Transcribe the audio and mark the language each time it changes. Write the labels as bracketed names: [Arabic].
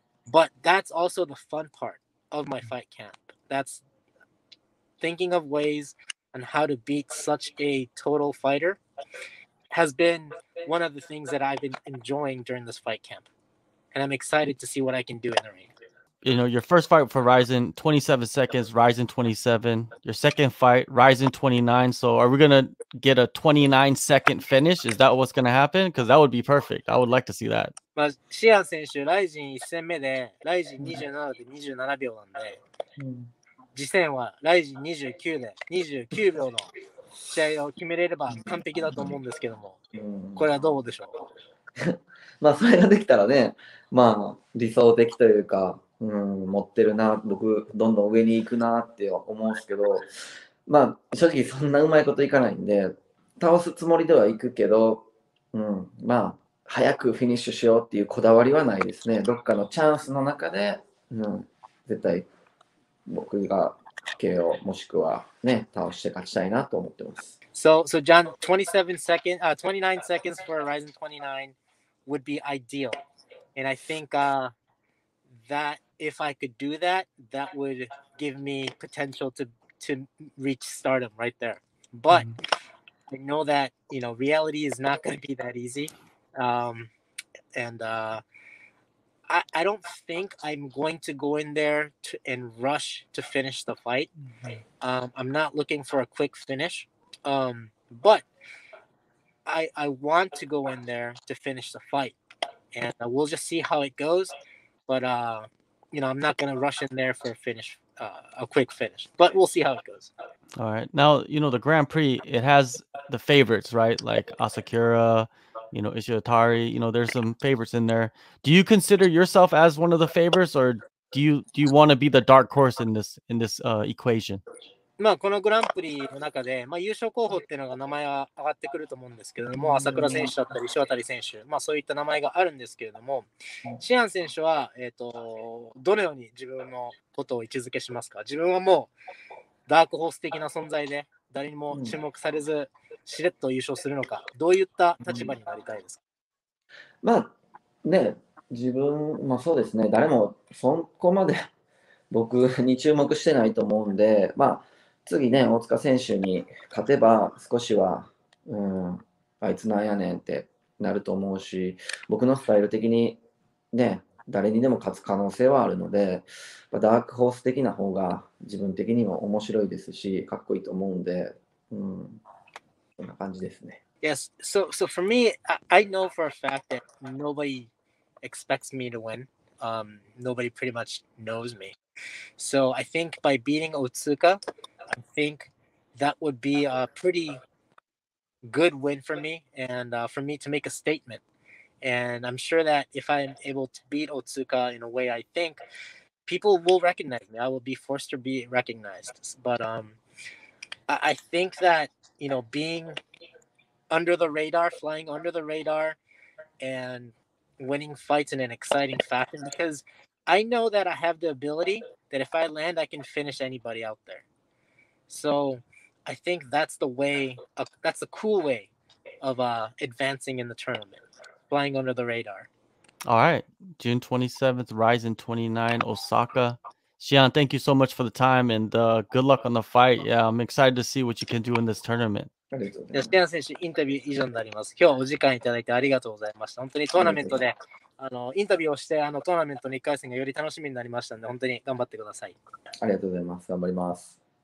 [English] But that's also the fun part of my fight camp. That's thinking of ways on how to beat such a total fighter has been one of the things that I've been enjoying during this fight camp. And I'm excited to see what I can do in the ring. You know, your first fight for Rizin, 27 seconds, Rizin 27. Your second fight, Rizin 29. So are we going to get a 29-second finish? Is that what's going to happen? Because that would be perfect. I would like to see that. [Japanese] まあ、シアン選手、ライジン1戦目で、ライジン27で27秒なんで、次戦はライジン29で29秒の試合を決めれれば完璧だと思うんですけども、これはどうでしょう？まあそれができたらね、まあ理想的というか、持ってるな、僕どんどん上に行くなって思うんですけど、まあ正直そんなうまいこといかないんで、倒すつもりではいくけど、まあ早くフィニッシュしようっていうこだわりはないですね。どっかのチャンスの中で、絶対僕が KO もしくはね、倒して勝ちたいなと思ってます。 [English] So John, 29 seconds for Rizin 29 would be ideal. And I think that if I could do that, that would give me potential to reach stardom right there. But I know that, you know, reality is not going to be that easy. And I don't think I'm going to go in there and rush to finish the fight. I'm not looking for a quick finish. But I want to go in there to finish the fight. And we'll just see how it goes. But, you know, I'm not going to rush in there for a quick finish. But we'll see how it goes. All right. Now, you know, the Grand Prix, it has the favorites, right? Like Asakura, you know, Ishiotari, you know, there's some favorites in there. Do you consider yourself as one of the favorites, or do you want to be the dark horse in this equation? [Japanese] まあこのグランプリの中で、まあ、優勝候補っていうのが名前は上がってくると思うんですけれども、朝倉選手だったり、塩谷選手、まあ、そういった名前があるんですけれども、シアン選手は、どのように自分のことを位置づけしますか？自分はもうダークホース的な存在で、誰にも注目されず、しれっと優勝するのか、どういった立場になりたいですか？まあね、自分もそうですね、誰もそこまで僕に注目してないと思うんで、まあ次ね、大塚選手に勝てば少しは、あいつなんやねんってなると思うし、僕のスタイル的にね、誰にでも勝つ可能性はあるので、ダークホース的な方が自分的にも面白いですし、かっこいいと思うんで、そんな感じですね。 [English] Yes, so for me, I know for a fact that nobody expects me to win. Nobody pretty much knows me. So I think by beating Otsuka, I think that would be a pretty good win for me and for me to make a statement. And I'm sure that if I'm able to beat Otsuka in a way I think, people will recognize me. I will be forced to be recognized. But I think that, you know, being under the radar, flying under the radar, and winning fights in an exciting fashion, because I know that I have the ability that if I land, I can finish anybody out there. So I think that's the way. That's the cool way of advancing in the tournament, flying under the radar. All right. June 27th, Rizin 29, Osaka. Shian, thank you so much for the time, and good luck on the fight. Yeah, I'm excited to see what you can do in this tournament. [Japanese] ありがとうございます。シアン選手、インタビュー以上になります。今日はお時間いただいてありがとうございました。本当にトーナメントでインタビューをして、トーナメントの1回戦がより楽しみになりましたので、本当に頑張ってください。ありがとうございます。頑張ります。